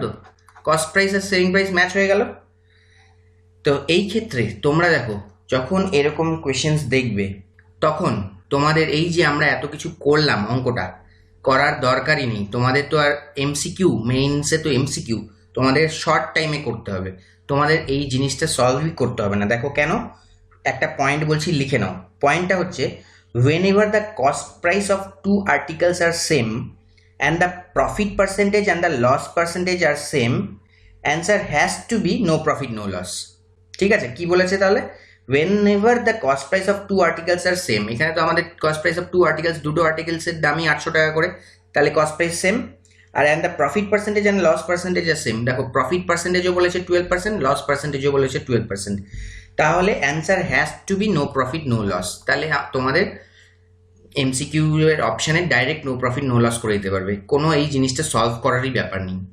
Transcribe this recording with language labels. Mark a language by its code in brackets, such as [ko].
[bn] তো cost price আর selling price match হয়ে গেল। তো এই ক্ষেত্রে তোমরা দেখো যখন এরকম কোয়েশ্চেন্স দেখবে তখন তোমাদের এই যে আমরা এত কিছু করলাম অঙ্কটা করার দরকারই নেই। তোমাদের তো আর এমসিকিউ, মেইনসে তো এমসিকিউ তোমাদের শর্ট টাইমে করতে হবে, তোমাদের এই জিনিসটা সলভই করতে হবে না। দেখো কেন, একটা পয়েন্ট বলছি লিখে নাও। পয়েন্টটা হচ্ছে [en] whenever the cost price of two articles are same and the profit percentage and the loss percentage are same, answer has to be no profit no loss। [bn] ঠিক আছে, কি বলেছে তাহলে, [en] whenever the cost price of two articles are same, [bn] এখানে তো আমাদের [en] cost price of two articles, [bn] দুটো আর্টিকেলসের দামই 800 টাকা করে, তাহলে cost price same. আর [en] and the profit percentage and loss percentage are same, [bn] দেখো প্রফিট পার্সেন্টেজও বলেছে 12%, লস পার্সেন্টেজও বলেছে 12%, তাহলে [en] Answer has to be no profit no loss. [bn] তাহলে তোমাদের এমসিকিউ এর অপশানে direct no profit no loss করে দিতে পারবে, কোনো এই জিনিসটা সলভ করারই ব্যাপার নেই।